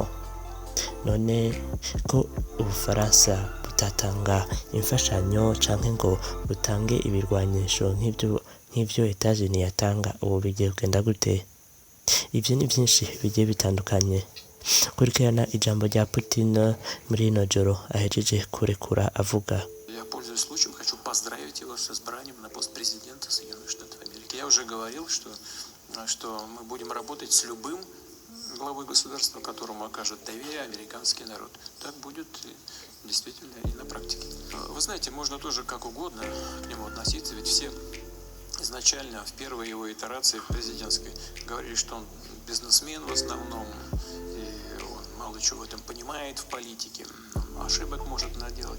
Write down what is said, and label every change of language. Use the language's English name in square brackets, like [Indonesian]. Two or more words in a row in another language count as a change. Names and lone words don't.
[Rundi] None ko Ubufaransa butatanga imfashanyo canke ngo butange ibirwanyisho nk'ivyo Etats-Unis yatanga, ubu bigiye kugenda gute? Ivyo ni byinshi bigiye bitandukanye. Kurikirana ijambo rya Putin muri ino joro ahejeje kurekura avuga. [Russian] Я, пользуясь случаем, хочу поздравить его с избранием на пост президента Соединенных Штатов Америки. Я уже говорил, что мы будем работать с любым главой государства, которому окажет доверие американский народ. Так будет действительно и на практике. Вы знаете, можно тоже как угодно к нему относиться, ведь все изначально в первой его итерации президентской говорили, что он бизнесмен в основном, и он мало чего в этом понимает в политике, ошибок может наделать.